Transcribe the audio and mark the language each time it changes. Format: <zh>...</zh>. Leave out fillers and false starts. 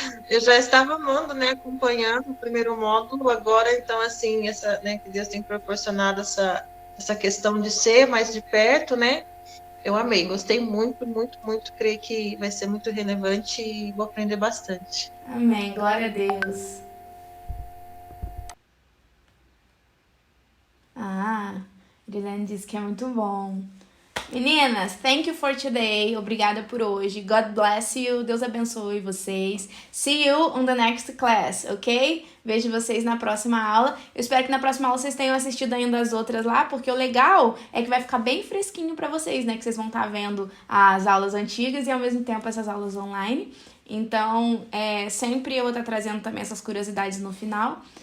<pt>Eu já estava amando, né, acompanhando o primeiro módulo, agora, então, assim, né, que Deus tem proporcionado essa questão de ser mais de perto, né, eu amei, gostei muito, muito, muito, creio que vai ser muito relevante e vou aprender bastante. Amém, glória a Deus. Guilherme disse que é muito bom.</pt> <en>Meninas, thank you for today.</en> <pt>Obrigada por hoje.</pt> <en>God bless you.</en> <pt>Deus abençoe vocês.</pt> <en>See you on the next class, ok?</en> <pt>Vejo vocês na próxima aula. Eu espero que na próxima aula vocês tenham assistido ainda as outras lá, porque o legal é que vai ficar bem fresquinho pra vocês, né? Que vocês vão estar vendo as aulas antigas e ao mesmo tempo essas aulas online. Então, sempre eu vou estar trazendo também essas curiosidades no final.</pt>